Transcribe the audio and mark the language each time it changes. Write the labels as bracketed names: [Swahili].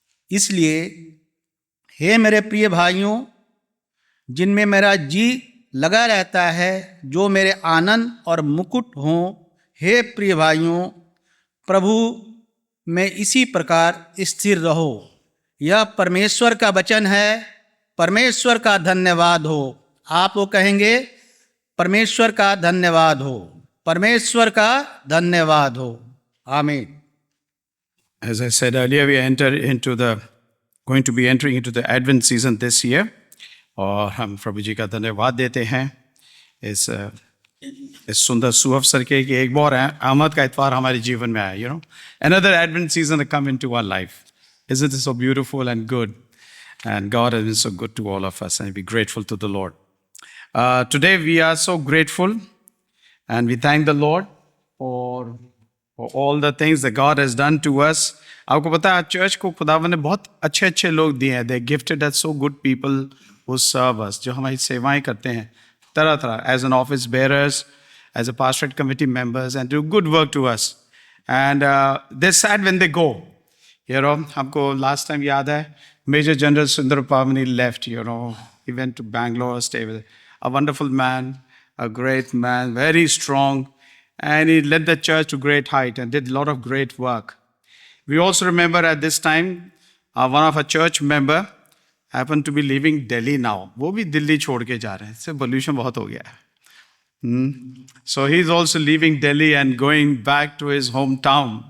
[Hindi] इसलिए हे मेरे प्रिय भाइयों, जिनमें मेरा जी लगा रहता है, जो मेरे आनंद और मुकुट हों, हे प्रिय भाइयों, प्रभु में इसी प्रकार स्थिर रहो। यह परमेश्वर का वचन है। परमेश्वर का धन्यवाद हो। आप वो कहेंगे परमेश्वर का धन्यवाद हो, परमेश्वर का धन्यवाद हो। आमीन। [English] As I said earlier, we are going to be entering into the Advent season this year. [Hindi] और हम प्रभु जी का धन्यवाद देते हैं इस सुंदर सुअवसर के कि एक बार आमद का इतवार हमारे जीवन में आया। [English] Another Advent season to come into our life. Isn't it so beautiful and good? And God has been so good to all of us, and be grateful to the Lord. Today we are so grateful, and we thank the Lord for all the things that God has done to us. [Hindi] आपको पता है church को खुदावन ने बहुत अच्छे अच्छे लोग दिए हैं। [English] They gifted us so good people who serve us, [Hindi] जो हमारी सेवाएं करते हैं तरह तरह, [English] as an office bearers, as a pastorate committee members, and do good work to us. And they're sad when they go. [Hindi] हमको [English] last time [Hindi] याद है [English] Major General Sundar Pavani left. He went to Bangalore, stayed with a wonderful man, a great man, very strong, and he led the church to great height and did a lot of great work. We also remember at this time one of our church member happened to be leaving Delhi now. [Hindi] वो भी दिल्ली छोड़ के जा रहे हैं, इससे pollution बहुत हो गया है. [English] So he's also leaving Delhi and going back to his hometown.